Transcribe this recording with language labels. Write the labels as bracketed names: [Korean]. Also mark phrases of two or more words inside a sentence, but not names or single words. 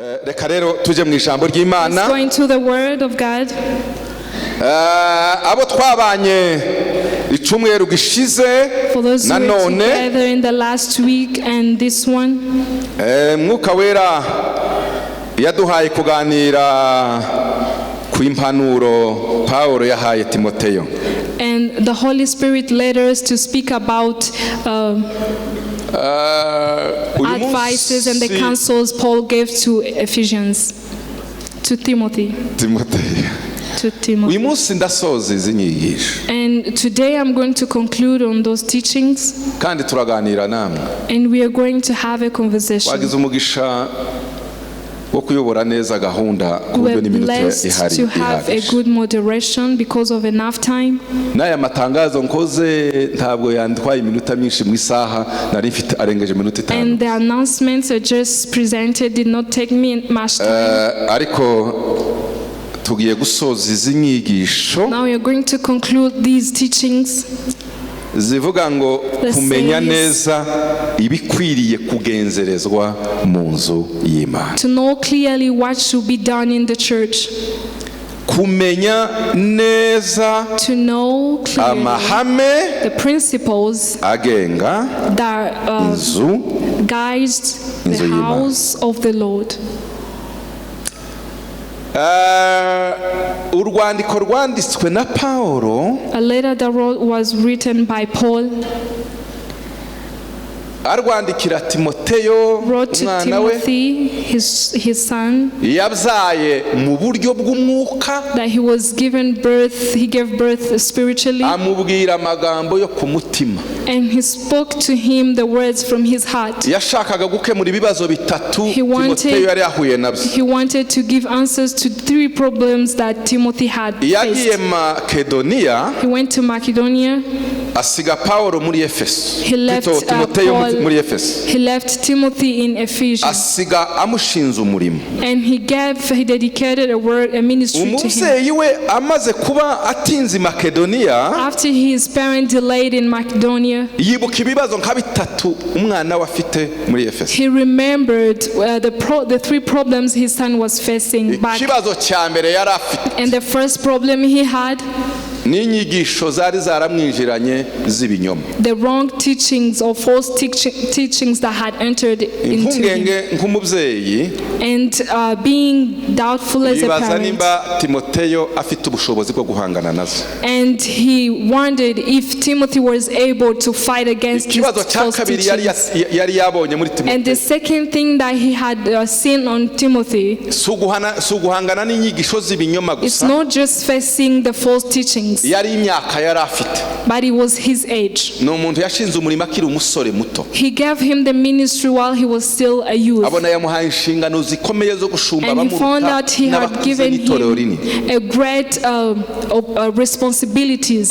[Kinyarwanda] reka rero tuje mu ijambo ry'Imana. [English] Let's go into the word of God. [Kinyarwanda] Abo twabanye icumweru gishize [English] For those who were [Kinyarwanda] nanone [English] together in the last week and this one, [Kinyarwanda] mwuka wera yaduhaye kuganira ku impanuro Paulo yahaye Timoteyo. [English] and the Holy Spirit led us to speak about advices and the counsels Paul gave to Timothy. [Kinyarwanda] Uyu munsi ndasoza izi nyigisho. [English] And today I'm going to conclude on those teachings. [Kinyarwanda] Kandi turaganira namwe. [English] And we are going to have a conversation. [Kinyarwanda] Wagize umugisha wo kuyobora neza gahunda ku [English] We [Kinyarwanda] buryo [English] are [Kinyarwanda] n'iminota [English] blessed to have a good moderation because of enough time. [Kinyarwanda] N'aya matangazo nkoze ntabwo yantwaye iminota myinshi mu isaha, nari mfite arengeje iminota 5. [English] And the announcements I just presented did not take me much time. [Kinyarwanda] Ariko tugiye gusoza izi nyigisho. [English] Now we are going to conclude these teachings. [Kinyarwanda] Zivuga ngo kumenya neza ibikwiriye kugenzerezwa mu nzu y'Imana. [English] To know clearly what should be done in the church. [Kinyarwanda] Kumenya neza [English] To know clearly [Kinyarwanda] amahame [English] the principles [Kinyarwanda] agenga [English] that [Kinyarwanda] inzu [English] guides the house of the Lord. [Kinyarwanda] Urwandiko rwanditswe na Paulo, [English] A letter that was written by Paul, [Kinyarwanda] arwandikira Timoteyo [English] wrote to [Kinyarwanda] umwana we [English] Timothy, his son, [Kinyarwanda] yabyaye mu buryo bw'umwuka, [English] that he gave birth spiritually, [Kinyarwanda] amubwira amagambo yo ku mutima. [English] and he spoke to him the words from his heart. [Kinyarwanda] Yashakaga gukemura ibibazo bitatu [English] He wanted- [Kinyarwanda] Timoteyo yari yahuye nabyo. [English] He wanted to give answers to 3 problems that Timothy had [Kinyarwanda] Yagiye [English] faced. [Kinyarwanda] Makedoniya [English] He went to Macedonia. [Kinyarwanda] asiga Paulo muri Efeso. [English] He left [Kinyarwanda] Timoteyo [English] Paul. [Kinyarwanda] muri Efeso. [English] He left Timothy in Ephesians, [Kinyarwanda] Asiga amushinze umurimo. [English] and he dedicated a ministry to him. [Kinyarwanda] Umubyeyi we amaze kuba atinze Makedoniya, [English] After his parents delayed in Macedonia, [Kinyarwanda] yibuka ibibazo nka bitatu umwana we afite muri Efeso. [English] he remembered the 3 problems his son was facing back. [Kinyarwanda] Ikibazo cya mbere yari afite [English] And the first problem he had, [Kinyarwanda] n'inyigisho zari zaramwinjiranye z'ibinyoma. [English] the wrong teachings or false teachings that had entered into him. [Kinyarwanda] Impungenge nk'umubyeyi [English] And being doubtful as a [Kinyarwanda] yibaza [English] parent. [Kinyarwanda] nimba Timoteyo afite ubushobozi bwo guhangana nazo. [English] And he wondered if Timothy was able to fight against these [Kinyarwanda] Ikibazo cya [English] false [Kinyarwanda] kabiri [English] teachings. [Kinyarwanda] yari yabonye muri [English] And the [Kinyarwanda] Timoteyo [English] second thing that he had seen on Timothy, [Kinyarwanda] si uguhangana n'inyigisho z'ibinyoma [English] it's [Kinyarwanda] gusa, [English] not just facing the false teachings, [Kinyarwanda] yari imyaka yari afite. [English] but it was his age. [Kinyarwanda] Ni umuntu yashinze umurimo akiri umusore muto. [English] He gave him the ministry while he was still a youth. [Kinyarwanda] Abona yamuhaye inshingano zikomeye zo gushumba [English] And he found [Kinyarwanda] abamuruta [English] out he had [Kinyarwanda] n'abakuze [English] given [Kinyarwanda] n'itorero rinini. [English] him a great responsibilities